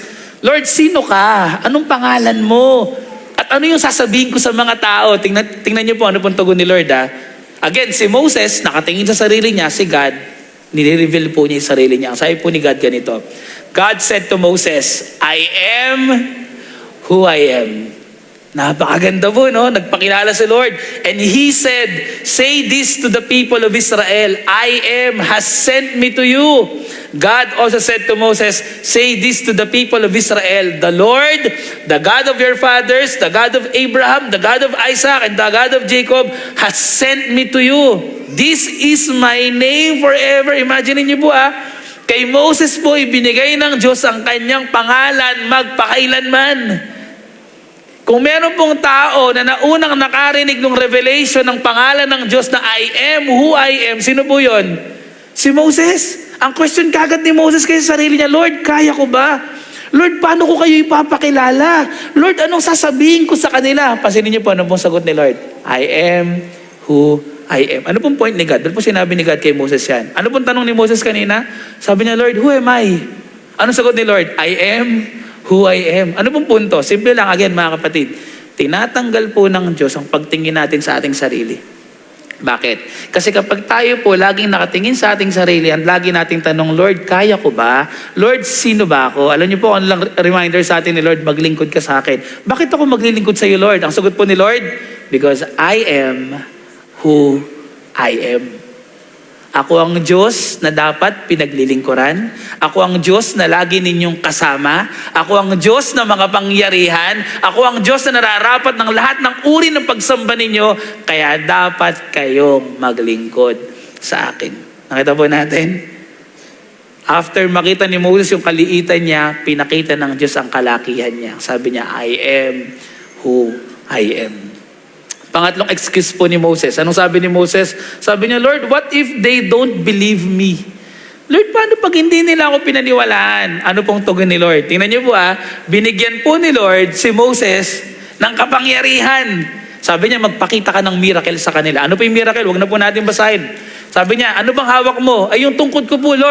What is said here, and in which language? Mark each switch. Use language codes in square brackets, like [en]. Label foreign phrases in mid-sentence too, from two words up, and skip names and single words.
[tl] Lord, sino ka? Anong pangalan mo? At ano yung sasabihin ko sa mga tao? Tingnan niyo po, ano pong tugon ni Lord Again, si Moses, nakatingin sa sarili niya, si God, nire-reveal po niya yung sarili niya. Ang sabi po ni God ganito, [en] God said to Moses, I am who I am. [tl] Napakaganda po, no? Nagpakilala si Lord. [en] And He said, say this to the people of Israel, I am has sent me to you. God also said to Moses, say this to the people of Israel, the Lord, the God of your fathers, the God of Abraham, the God of Isaac, and the God of Jacob has sent me to you. This is my name forever. [tl] Imagine niyo po kay Moses po ibinigay ng Diyos ang kanyang pangalan magpakailanman. Kung meron pong tao na naunang nakarinig ng revelation ng pangalan ng Diyos na [en] I am who I am, [tl] sino po yun? Si Moses. Ang question kagad ni Moses kay sarili niya, Lord, kaya ko ba? Lord, paano ko kayo ipapakilala? Lord, anong sasabihin ko sa kanila? Pasinin niyo po, ano pong sagot ni Lord? [en] I am who I am. [tl] Ano pong point ni God? Ba't po sinabi ni God kay Moses yan? Ano pong tanong ni Moses kanina? Sabi niya, Lord, [en] who am I? [tl] Anong sagot ni Lord? [en] I am who I am. [tl] Ano pong punto? Simple lang, again mga kapatid. Tinatanggal po ng Diyos ang pagtingin natin sa ating sarili. Bakit? Kasi kapag tayo po laging nakatingin sa ating sarili at lagi nating tanong, Lord, kaya ko ba? Lord, sino ba ako? Alam niyo po, ano lang reminder sa atin ni Lord, maglingkod ka sa akin. Bakit ako maglilingkod sa iyo, Lord? Ang sagot po ni Lord, [en] because I am who I am. [tl] Ako ang Diyos na dapat pinaglilingkuran. Ako ang Diyos na lagi ninyong kasama. Ako ang Diyos na mga pangyarihan. Ako ang Diyos na nararapat ng lahat ng uri ng pagsamba ninyo. Kaya dapat kayong maglingkod sa akin. Nakita po natin? After makita ni Moses yung kaliitan niya, pinakita ng Diyos ang kalakihan niya. Sabi niya, [en] I am who I am. [tl] Pangatlong excuse po ni Moses. Anong sabi ni Moses? Sabi niya, Lord, [en] what if they don't believe me? [tl] Lord, paano pag hindi nila ako pinaniwalaan? Ano pong tugon ni Lord? Tingnan niyo po binigyan po ni Lord si Moses ng kapangyarihan. Sabi niya, magpakita ka ng miracle sa kanila. Ano po yung miracle? Huwag na po natin basahin. Sabi niya, ano bang hawak mo? Ay, yung tungkod ko po, Lord.